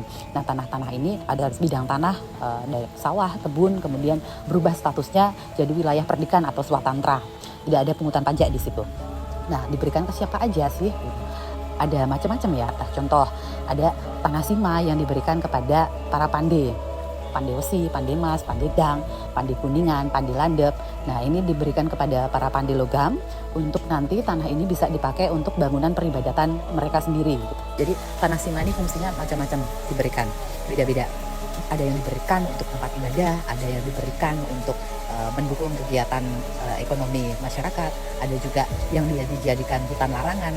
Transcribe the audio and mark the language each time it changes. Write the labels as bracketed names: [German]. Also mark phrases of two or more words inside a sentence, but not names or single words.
[Indonesian] Nah, tanah-tanah ini ada bidang tanah, dari sawah, kebun, kemudian berubah statusnya jadi wilayah perdikan atau swatantra. Tidak ada pungutan pajak di situ. Nah, diberikan ke siapa aja sih? Ada macam-macam ya. Nah, contoh ada tanah sima yang diberikan kepada para pande. Pande Wesi, Pande Mas, Pande Dang, Pande Kuningan, Pande Landep. Nah, ini diberikan kepada para pande logam untuk nanti tanah ini bisa dipakai untuk bangunan peribadatan mereka sendiri. Jadi tanah sima ini fungsinya macam-macam diberikan, beda-beda. Ada yang diberikan untuk tempat ibadah, ada yang diberikan untuk mendukung kegiatan ekonomi masyarakat, ada juga yang dijadikan hutan larangan.